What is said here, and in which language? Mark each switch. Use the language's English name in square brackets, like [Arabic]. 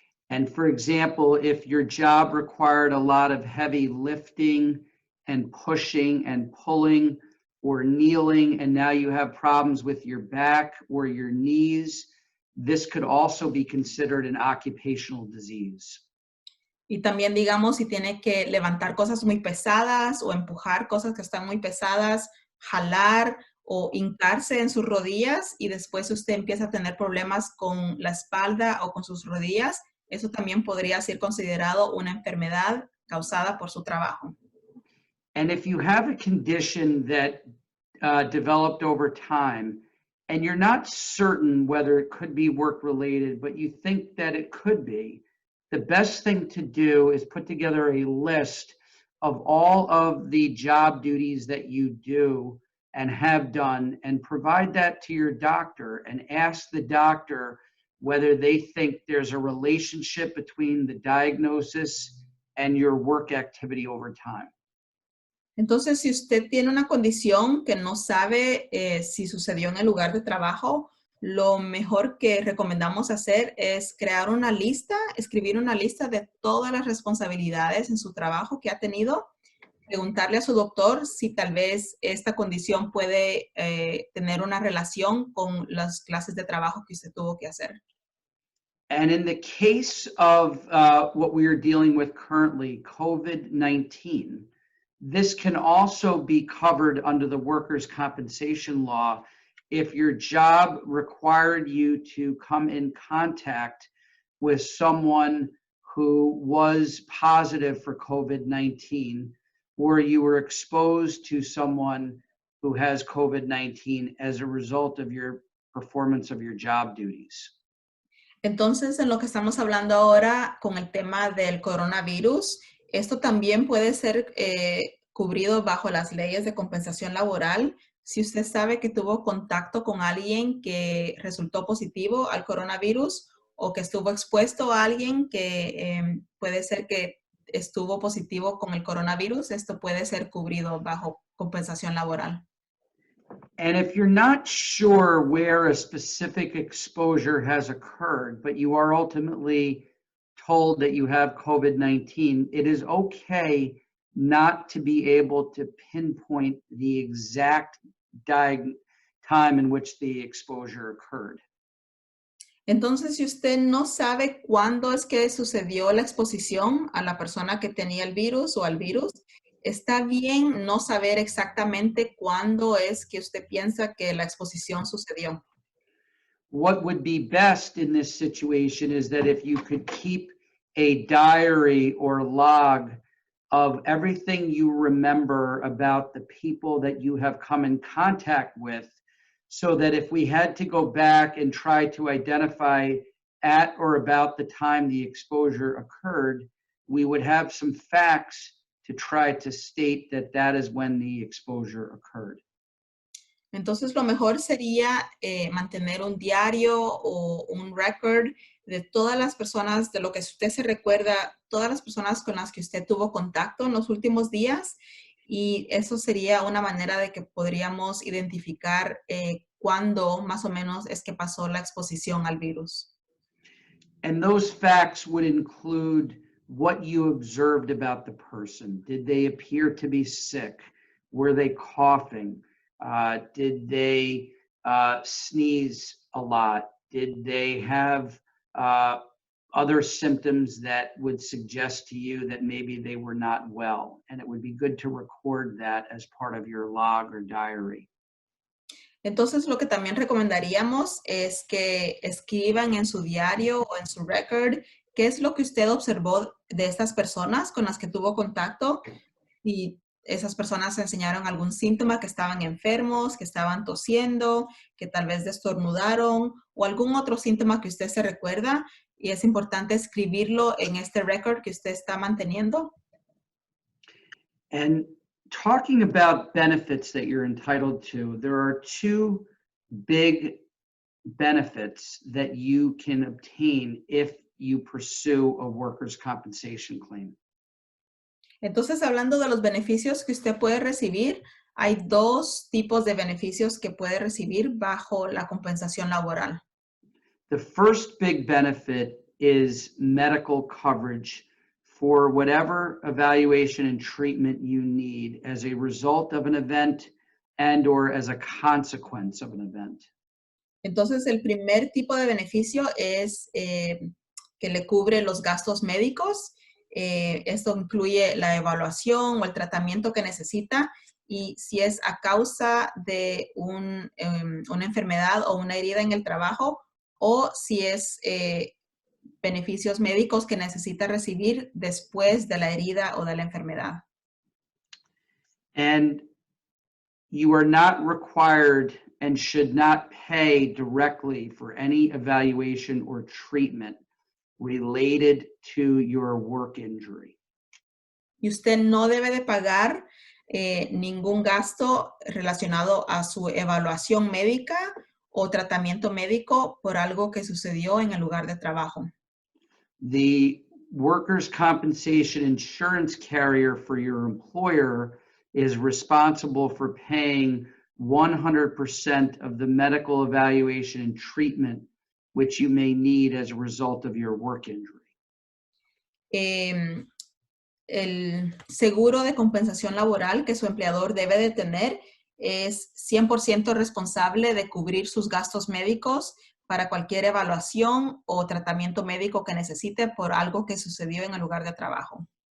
[English] And for example, if your job required a lot of heavy lifting and pushing and pulling or kneeling, and now you have problems with your back or your knees, this could also be considered an occupational disease. [Spanish] Y también, digamos, si tiene que levantar cosas muy pesadas o empujar cosas que están muy pesadas, jalar o hincarse en sus rodillas y después usted empieza a tener problemas con la espalda o con sus rodillas, eso también podría ser considerado una enfermedad causada por su trabajo. [English] And if you have a condition that developed over time, and you're not certain whether it could be work-related, but you think that it could be, the best thing to do is put together a list of all of the job duties that you do and have done, and provide that to your doctor and ask the doctor whether they think there's a relationship between the diagnosis and your work activity over time. [Spanish] Entonces, si usted tiene una condición que no sabe si sucedió en el lugar de trabajo, lo mejor que recomendamos hacer es crear una lista, escribir una lista de todas las responsabilidades en su trabajo que ha tenido, preguntarle a su doctor si tal vez esta condición puede tener una relación con las clases de trabajo que usted tuvo que hacer. [English] And in the case of what we are dealing with currently, COVID-19, this can also be covered under the workers' compensation law if your job required you to come in contact with someone who was positive for COVID-19, or you were exposed to someone who has COVID-19 as a result of your performance of your job duties. [Spanish] Entonces, en lo que estamos hablando ahora con el tema del coronavirus, esto también puede ser cubrido bajo las leyes de compensación laboral. Si usted sabe que tuvo contacto con alguien que resultó positivo al coronavirus o que estuvo expuesto a alguien que puede ser que estuvo positivo con el coronavirus, esto puede ser cubrido bajo compensación laboral. [English] And if you're not sure where a specific exposure has occurred, but you are ultimately told that you have COVID-19, it is okay not to be able to pinpoint the exact time in which the exposure occurred. [Spanish] Entonces, si usted no sabe cuándo es que sucedió la exposición a la persona que tenía el virus o al virus, está bien no saber exactamente cuándo es que usted piensa que la exposición sucedió. [English] What would be best in this situation is that if you could keep a diary or log of everything you remember about the people that you have come in contact with, so that if we had to go back and try to identify at or about the time the exposure occurred, we would have some facts to try to state that that is when the exposure occurred. [Spanish] Entonces, lo mejor sería mantener un diario o un record de todas las personas, de lo que usted se recuerda, todas las personas con las que usted tuvo contacto en los últimos días. Y eso sería una manera de que podríamos identificar cuándo más o menos es que pasó la exposición al virus. [English] And those facts would include what you observed about the person. Did they appear to be sick? Were they coughing? Did they sneeze a lot? Did they have other symptoms that would suggest to you that maybe they were not well? And it would be good to record that as part of your log or diary. [Spanish] Entonces, lo que también recomendaríamos es que escriban en su diario o en su record qué es lo que usted observó de estas personas con las que tuvo contacto y esas personas enseñaron algún síntoma, que estaban enfermos, que estaban tosiendo, que tal vez destornudaron o algún otro síntoma que usted se recuerda, y es importante escribirlo en este record que usted está manteniendo. [English] And talking about benefits that you're entitled to, there are two big benefits that you can obtain if you pursue a workers' compensation claim. [Spanish] Entonces, hablando de los beneficios que usted puede recibir, hay dos tipos de beneficios que puede recibir bajo la compensación laboral. [English] The first big benefit is medical coverage for whatever evaluation and treatment you need as a result of an event and or as a consequence of an event. [Spanish] Entonces, el primer tipo de beneficio es que le cubre los gastos médicos. Esto incluye la evaluación o el tratamiento que necesita, y si es a causa de una enfermedad o una herida en el trabajo, o si es beneficios médicos que necesita recibir después de la herida o de la enfermedad. [English] And you are not required and should not pay directly for any evaluation or treatment related to your work injury. [Spanish] Y usted no debe de pagar ningún gasto relacionado a su evaluación médica o tratamiento médico por algo que sucedió en el lugar de trabajo. [English] The workers' compensation insurance carrier for your employer is responsible for paying 100% of the medical evaluation and treatment which you may need as a result of your work injury. [Spanish] El seguro de compensación laboral que su empleador debe de tener es 100% responsable de cubrir sus gastos médicos para cualquier evaluación o tratamiento médico que necesite por algo que sucedió en el lugar de trabajo.